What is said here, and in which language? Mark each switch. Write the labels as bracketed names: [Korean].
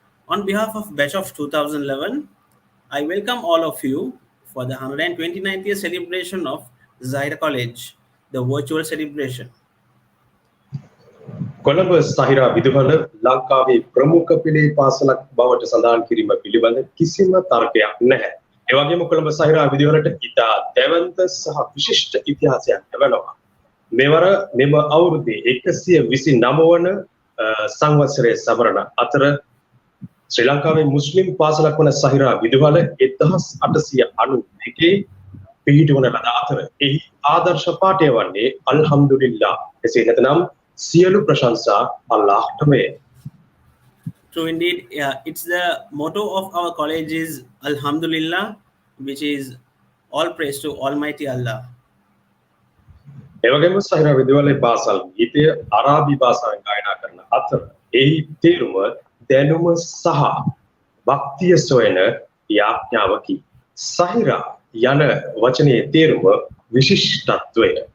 [English] On behalf of batch of 2011, I welcome all of you for the 129th year celebration of Zahira College, the virtual celebration. [Sinhala] Colombo Zahira විදුහල ලංකාවේ ප්‍රමුඛ පිළේ පාසලක් බවට සඳහන් කිරීම පිළිබඳ කිසිම තර්කයක් නැහැ. ඒ වගේම කොළඹ සහිරා විදුහලට ඉතා දැවැන්ත සහ විශිෂ්ට ඉතිහාසයක් ලැබෙනවා. මෙවර මෙම අවුරුද්දේ 129 වන සංවත්සරයේ සමරන අතර ශ්‍රී ලංකාවේ මුස්ලිම් පාසලක් වන සහිරා විදුහල 1892 පිහිටවන ලද අතර එහි ආදර්ශ පාඨය වන්නේ අල්හම්දුලිල්ලාහ්. එසේ නැතනම් සියලු ප්‍රශංසා අල්ලාහ්ට වේ. [English] True indeed, it's the motto of our college is Alhamdulillah, which is all praise to Almighty Allah. [Sinhala] ඒ වගේම සහිරා විදුහලේ පාසල් ගීතය අරාබි භාෂාවෙන් ගායනා කරන අතර එහි තේරුම දැනුම සහ භක්තිය සොයන යාඥාවකි. සහිරා යන වචනේ තේරුම විශිෂ්ටත්වය.